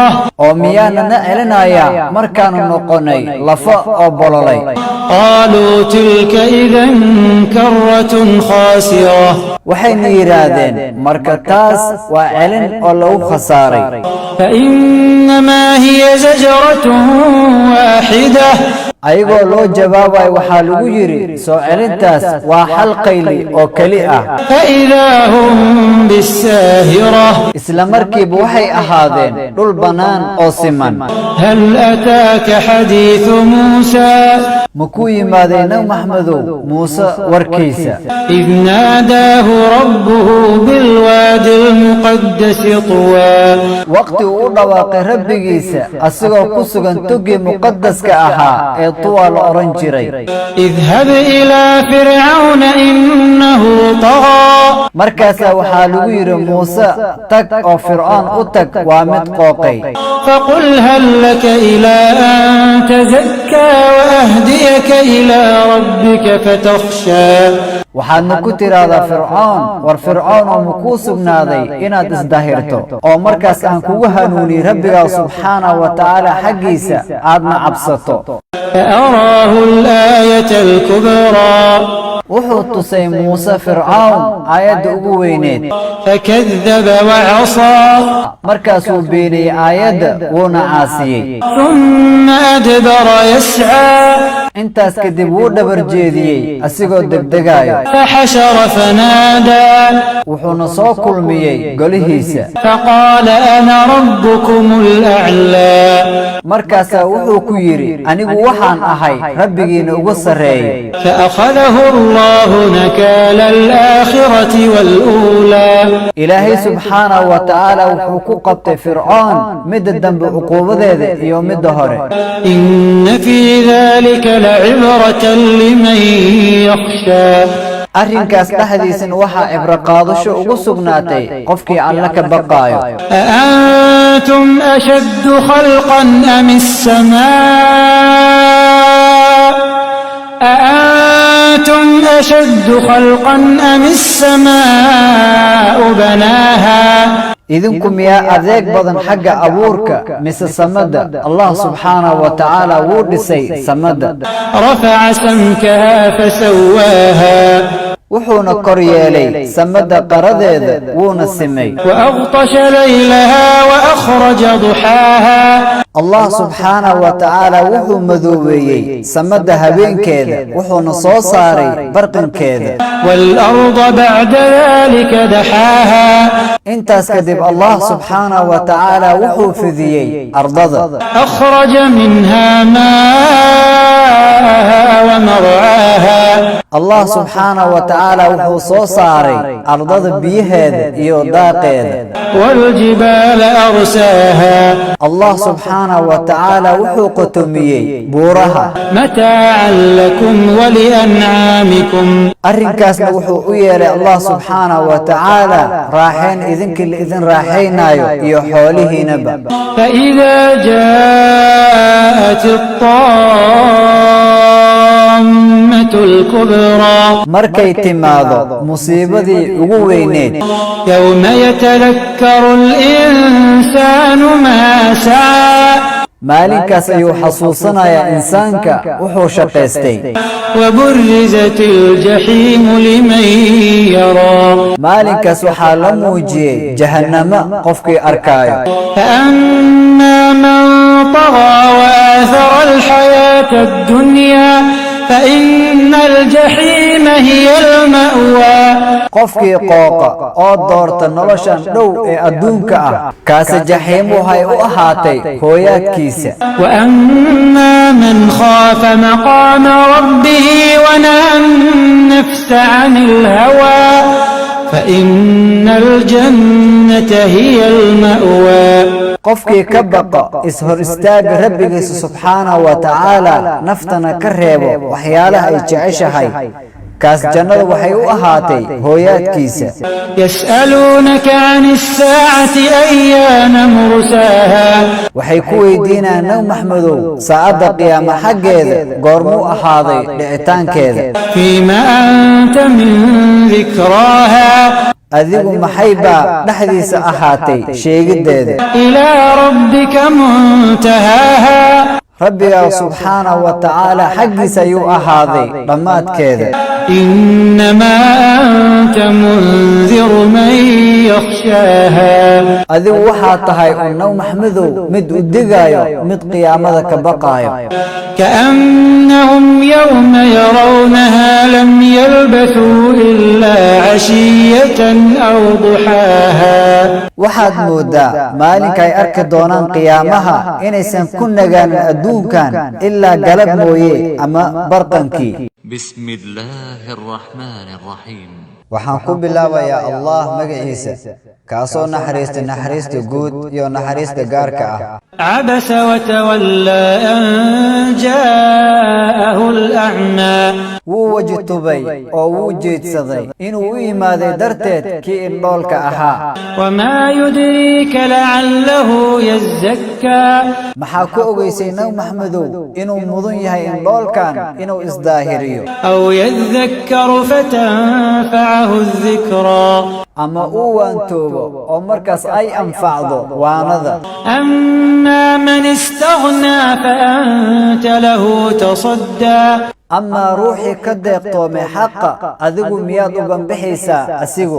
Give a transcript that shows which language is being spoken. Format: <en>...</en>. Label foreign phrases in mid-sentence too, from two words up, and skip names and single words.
<so>oo miyaanana celinayaa markaanu noqonay lafo oo bololay</so> <ar>قالوا تلك إذا كرة خاسرة</ar> <so>waxayna yidhaahdeen marka taas waa celin oo lagu khasaaray</so> <ar>فإنما هي زجرة واحدة</ar> <so>ayagoo loo jawaabayo waxaa lagu yidhi soo celintaas waa hal qayli oo keli ah</so> <ar>فإذا هم بالساهرة</ar> <so>isla markiiba waxay ahaadeen dhul bannaan oo siman</so> <ar>هل أتاك حديث موسى</ar> <so>ma ku yimaaday nabi maxmedow muuse warkiisa</so> <ar>إذ ناداه ربه بالوادي المقدس طوى</ar> <so>waqti uu u dhawaaqay rabbigiisa asigoo ku sugan togii muqadaska ahaa ee tuwa la odhan jiray</so> <ar>اذهب إلى فرعون إنه طغى</ar> <so>markaasaa waxaa lagu yidhi muuse tag oo fircoon u tag waa mid qooqay</so> <ar>فقل هل لك إلى أن تزكى وأهديك إلى ربك فتخشى</ar> <so>waxaadna ku tidhaahdaa fircoon war fircoon oo ma kuu sugnaaday inaad isdahirto oo markaas aan kugu hanuuniy rabbigaa</so> <ar>سبحانه وتعالى</ar> <so>xaggiisa aadna cabsato</so> <ar>فأراه الآية الكبرى</ar> <so>wuxuu tusay muuse fircoon aayadda ugu weyneed</so> <ar>فكذب وعصى</ar> <so>markaasuu beeniyey aayadda wuuna caasiyey</so> <ar>ثم أدبر يسعى</ar> <so>intaas kadib wuu dhabar jeediyey asigoo degdegaayo</so> <ar>فحشر فنادى</ar> <so>wuxuuna soo kulmiyey golihiisa</so> <ar>فقال أنا ربكم الأعلى</ar> <so>markaasaa wuxuu ku yidhi anigu waxaan ahay rabbigiina ugu sarreeyey</so> <ar>فأخذه الله نكال الآخرة والأولى</ar> <so>ilaahay</so> <ar>سبحانه وتعالى</ar> <so>wuxuu ku qabtay fircoon midda dambe cuquubadeeda iyo midda hore</so> <ar>إن في ذلك لعبرة لمن يخشى</ar> <so>arrinkaas dhexdiisana waxaa cibro qaadasho ugu sugnaatay qofkii Alle ka baqaayo.</so> <ar>أأنتم أشد خلقا أم السماء أأنتم أشد خلقا أم السماء بناها</ar> <so>idinku miyaa adeeg badan xagga abuurka mise samada</so> <ar>الله سبحانه وتعالى</ar> <so>wuu dhisay samada</so> <ar>رفع سمكها فسواها</ar> <so>wuxuuna kor yeelay samada qaradeeda wuuna simay</so> <ar>وأغطش ليلها وأخرج ضحاها الله سبحانه وتعالى</ar> <so>wuxuu madoobeeyay samada habeenkeeda wuxuuna soo saaray barqinkeeda</so> <ar>والأرض بعد ذلك دحاها</ar> <so>intaas kadib</so> <ar>الله سبحانه وتعالى</ar> <so>wuxuu fidiyay ardada</so> <ar>أخرج منها ماءها ومرعاها الله سبحانه وتعالى</ar> <so>wuxuu soo saaray ardada biyaheeda iyo daaqeeda</so> <ar>والجبال أرساها الله سبحانه وتعالى</ar> <so>wuxuu qotomiyay buuraha</so> <ar>متاعا لكم ولأنعامكم</ar> <so>arrinkaasna wuxuu u yeelay</so> <ar>الله سبحانه وتعالى</ar> <so>raaxeen idinka idin raaxaynayo iyo xoolihiinaba</so> <ar>فإذا جاءت الطامة الكبرى</ar> <so>markay timaado musiibadii ugu weyneed</so> <ar>يوم يتذكر الإنسان ما سعى</ar> <so>maalinkaas ayuu xasuusanayaa insaanka wuxuu shaqaystay</so> <ar>وبرزت الجحيم لمن يرى</ar> <so>maalinkaas waxaa la muujiyay jahannama qofkii arkaayo</so> <ar>فأما من طغى وآثر الحياة الدنيا فإن الجحيم هي المأوى</ar> <so>qofkii qooqa oo doorta noloshan dhow ee adduunka ah kaas jaxiim waxay u ahaatay hooyaadkiisa</so> <ar>وأما من خاف مقام ربه ونهى النفس عن الهوى فإن الجنة هي المأوى</ar> <so>qofkii ka baqa ishor istaaga rabbigiisa</so> <ar>سبحانه وتعالى</ar> <so>naftana ka reebo waxyaalaha ay jeceshahay kaas jannada waxay u ahaatay hooyaadkiisa</so> <ar>يسألونك عن الساعة أيان مرساها</ar> <so>waxay ku weydiinayaan nabi maxmedow saacada qiyaama xaggeeda goormuu ahaaday dhicitaankeeda</so> <ar>فيما أنت من ذكراها</ar> <so>adigu maxay baa dhexdiisa ahaatay sheegideeda</so> <ar>إلى ربك منتهاها</ar> <so>rabbiga</so> <ar>سبحانه وتعالى</ar> <so>xaggiisa ayuu ahaaday dhammaadkeeda</so> <ar>إنما أنت منذر من يخشاها</ar> <so>adigu waxaa tahay nabi maxmedow mid u digaayo mid qiyaamada ka baqaayo</so> <ar>كأنهم يوم يرونها لم يلبثوا إلا عشية أو ضحاها</ar> <so>waxaad moodaa maalinka ay arki doonaan qiyaamaha inaysan ku nagaanin adduunkan ilaa galab mooye ama barqankii</so> <ar>بسم الله الرحمن الرحيم</ar> <so>waxaan ku bilaabayaa Allah magaciisa kaasoo naxariista guud iyo naxariista gaarka ah</so> <ar>عبس وتولى أن جاءه الأعمى</ar> <so>wuu wajitubay oo wuu jeedsaday inuu u yimaaday darteed kii indhoolka ahaa</so> <ar>وما يدريك لعله يزكى</ar> <so>maxaa ku ogeysay nabi maxmedow inuu mudan yahay indhoolkan inuu isdaahiriyo</so> <ar>أو يذكر فتنفعه الذكرى</ar> <so>ama uu waantoobo oo markaas ay anfacdo waanada</so> <ar>أما من استغنى فأنت له تصدى</ar> <so>ama ruuxii ka deeqtoomay xaqa adigu miyaad u banbixaysaa asigu</so>